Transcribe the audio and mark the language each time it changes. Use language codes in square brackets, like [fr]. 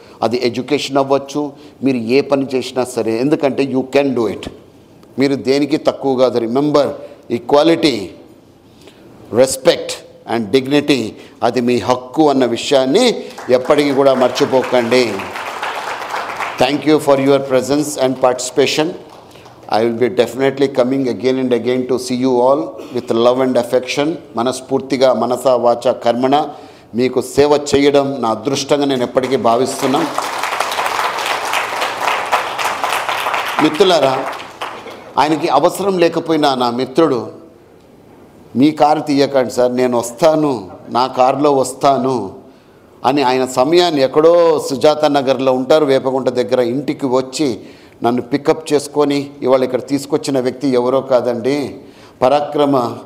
[te] అది ఎడ్యుకేషన్ అవ్వచ్చు, మీరు ఏ పని చేసినా సరే, ఎందుకంటే [en] You can do it. [te] మీరు దేనికి తక్కువ కాదు. [en] remember, equality, respect and dignity [te] అది మీ హక్కు అన్న విషయాన్ని ఎప్పటికీ కూడా మర్చిపోకండి. [en] Thank you for your presence and participation. I will be definitely coming again and again to see you all with love and affection. [te] మనస్ఫూర్తిగా మనస వాచ కర్మణ మీకు సేవ చేయడం నా అదృష్టంగా నేను ఎప్పటికీ భావిస్తున్నాను. మిత్రులారా, ఆయనకి అవసరం లేకపోయినా నా మిత్రుడు మీ కారు తీయకండి సార్, నేను వస్తాను, నా కారులో వస్తాను అని ఆయన సమయాన్ని ఎక్కడో సుజాత నగర్లో ఉంటారు, వేపగుంట దగ్గర, ఇంటికి వచ్చి నన్ను పికప్ చేసుకొని ఇవాళ ఇక్కడ తీసుకొచ్చిన వ్యక్తి ఎవరో కాదండి, పరాక్రమ